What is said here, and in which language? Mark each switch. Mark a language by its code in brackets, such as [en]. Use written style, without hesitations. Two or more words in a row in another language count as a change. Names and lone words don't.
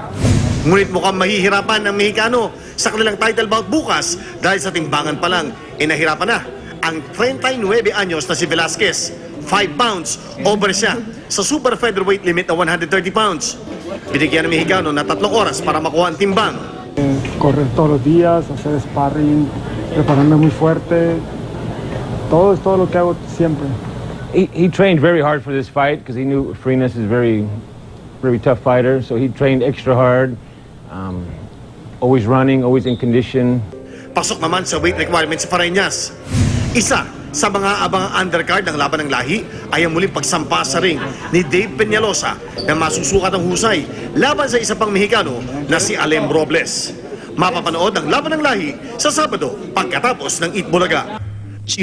[tl] Ngunit mukhang mahihirapan ng Mexicano sa kanilang title bout bukas dahil sa timbangan pa lang, nahirapan na ang 39 anyos na si Velasquez. [en] 5 pounds over [tl] siya sa [en] super featherweight limit na 130 pounds. [tl] Binigyan ng Mexicano na 3 oras para makuha ang timbang. [es] Correr todos los días, hacer sparring, prepararme muy fuerte. Todo es todo lo que hago siempre. [en] He trained very hard for this fight because he knew Farenas is very tough fighter. So he trained extra hard, always running, always in condition. [tl] Pasok naman sa [en] weight requirements [tl] sa Farenas. Isa sa mga abangang undercard ng laban ng lahi ay ang muling pagsampa sa ring ni Dave Peñalosa na masusukat ang husay laban sa isa pang Mexicano na si Alem Robles. Mapapanood ang laban ng lahi sa Sabado pagkatapos ng Eat Bulaga.